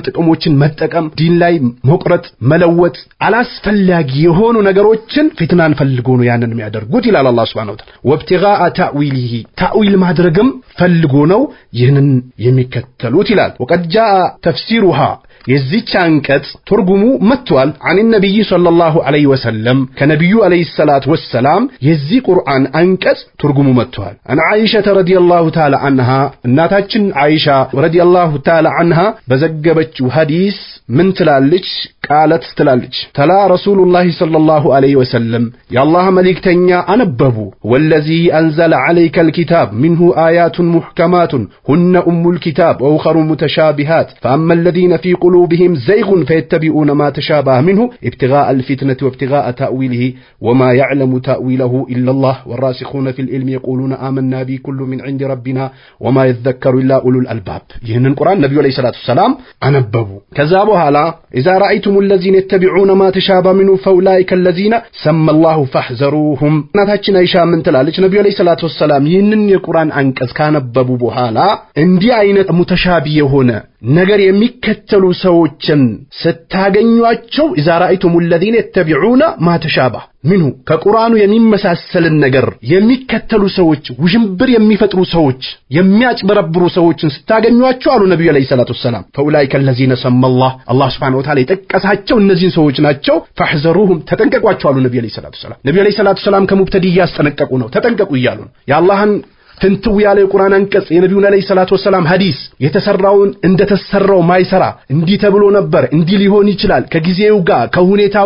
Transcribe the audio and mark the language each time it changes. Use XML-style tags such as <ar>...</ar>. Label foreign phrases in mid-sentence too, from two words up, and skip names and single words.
<am>ጥቅሞችን መጠቀም፣ ዲን ላይ መቁረጥ፣ መለወጥ፣ አላስፈላጊ የሆኑ ነገሮችን ፊትናን ፈልጎ ነው ያንን የሚያደርጉት ይላል</am> <ar>الله سبحانه وتعالى። وابتغاء تأويله</ar> <am>ተእዊል ማድረግም ፈልጎ ነው ይህንን የሚከተሉት ይላል።</am> <ar>وقد جاء تفسيرها</ar> <am>የዚች አንቀጽ ትርጉሙ መጥቷል።</am> <ar>عن النبي صلى الله عليه وسلم</ar> <am>ከነብዩ</am> <ar>عليه الصلاة والسلام</ar> <am>የዚህ ቁርአን አንቀጽ ትርጉሙ መጥቷል።</am> <ar>عن عائشة رضي الله تعالى عنها</ar> <am>እናታችን አይሻ</am> <ar>رضي الله تعالى عنها</ar> <am>በዘገበችው ሐዲስ ምን ትላለች?</am> <ar>ቃለት ትላለች تلا رسول الله صلى الله عليه وسلم</ar> <am>የአላህ መልእክተኛ አነበቡ</am> <ar>والذي أنزل عليك الكتاب منه آيات محكمات هن أم الكتاب وأخر متشابهات فأما الذين في قلوبهم زيغ فيتبعون ما تشابه منه ابتغاء الفتنة وابتغاء تأويله وما يعلم تأويله إلا الله والراسخون في العلم يقولون آمنا به كل من عند ربنا وما يذكر إلا أولو الألباب.</ar> <am>ይህንን ቁርአን ነብዩ</am> <ar>عليه الصلاة السلام</ar> <am>አነበቡ። ከዛ በኋላ</am> <ar>إذا رأيتم الذين يتبعون ما تشابه منه فأولئك الذين سمى الله فاحذروهم</ar> <am>እናታችን አይሻ ምን ትላለች? ነብዩ</am> <ar>عليه الصلاة السلام</ar> <am>ይህንን የቁርአን አንቀጽ ካነበቡ በኋላ እንዲህ አይነት ሙተሻቢ የሆነ ነገር የሚከተሉ ሰዎችን ስታገኟቸው</am> <ar>إذا رأيتم الذين يتبعون ما تشابه منه</ar> <am>ከቁርአኑ የሚመሳሰልን ነገር የሚከተሉ ሰዎች፣ ውዥንብር የሚፈጥሩ ሰዎች፣ የሚያጭበረብሩ ሰዎችን ስታገኟቸው አሉ ነብዩ አለይሂ</am> <ar>الصلاة السلام فأولئك الذين سمى الله سبحانه وتعالى</ar> <am>የጠቀሳቸው እነዚህን ሰዎች ናቸው። فاحذروهم ተጠንቀቋቸው አሉ ነብዩ</am> <ar>عليه الصلاة السلام።</ar> <am>ነብዩ</am> <ar>عليه الصلاة السلام</ar> <am>ከሙብተዲ ያስጠነቀቁ ነው። ተጠንቀቁ እያሉ ነው። የአላህን ፍንትው ያለ የቁርአን አንቀጽ የነብዩን</am> <ar>عليه الصلاة والسلام</ar> <am>ሐዲስ የተሰራውን እንደተሰራው ማይሰራ እንዲህ ተብሎ ነበር፣ እንዲህ ሊሆን ይችላል፣ ከጊዜው ጋር ከሁኔታው</am>